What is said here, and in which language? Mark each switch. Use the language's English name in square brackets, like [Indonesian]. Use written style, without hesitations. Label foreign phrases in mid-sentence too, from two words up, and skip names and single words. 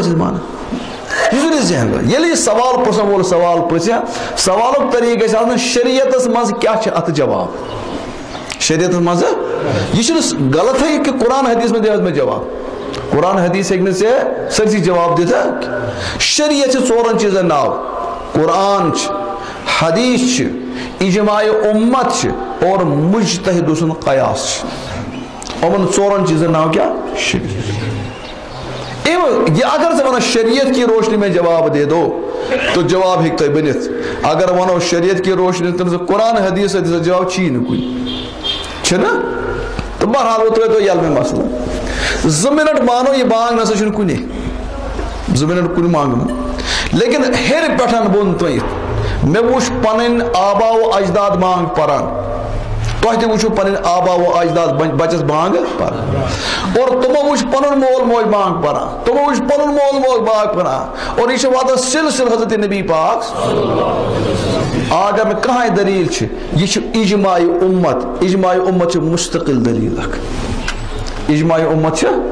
[Kashmiri] ٲسۍ مانان یہِ چھُنہٕ ذہن ییٚلہِ یہِ سوال پرژھن وول سوال پرژھِ سوالُک طریٖقہٕ گژھِ آسُن شریعتس منٛز کیٛاہ چھِ اتھ جواب شریعتس منٛز یہِ چھُنہٕ غلطٕے کہِ قرآن حدیٖث منٛز دِ حظ مےٚ جواب قرآن حدیٖث ہیٚکہِ نہٕ ژےٚ سٲرسٕے جواب دِتھ شریعت چھِ 4 چیٖزن ناو قرآن چھِ حدیٖث چھِ اجماع اُمت چھِ اور مجتہد سُنٛد قیاس چھِ یِمن 4 چیٖزن ناو کیٛاہ شریعت یہ اگر ژٕ ونکھ [Urdu] شریعت کی روشنی میں جواب دے دو [Kashmiri] تو جواب ہیٚکہِ تۄہہِ بٔنِتھ اگر ونو [Urdu] شریعت کی روشنی [Kashmiri] تٔمِس قرآن حدیٖث دِژ جواب چھی نہٕ کُنہِ چھُنہٕ تہٕ بہرحال وۄنۍ ترٲیتو ییٚلہٕ مےٚ مسلہٕ 2 مِنٹ مانو یہِ بانگ نسا چھُنہٕ کُنی 2 مِنٹ کُنہِ مانگو لیکن ہیٚرِ پٮ۪ٹھ بۄن ترٲیِتھ مےٚ وٕچھ پنٕنۍ آبا و اجداد بانگ پران تۄہہِ تہِ وٕچھو پنٕنۍ آبا و اجداد بچس بانگ پران اور تِمو وٕچھ پنُن مول موج بانگ پران تِمو وٕچھ پنُن مول موج بانگ پران اور یہِ چھُ واتان سلسلہٕ حضرت نبی پاک اگر نہٕ کٕہٕنۍ دلیٖل چھِ یہِ چھُ اجماع اُمت چھِ مستقل دلیٖل اکھ اجماع اُمت چھِ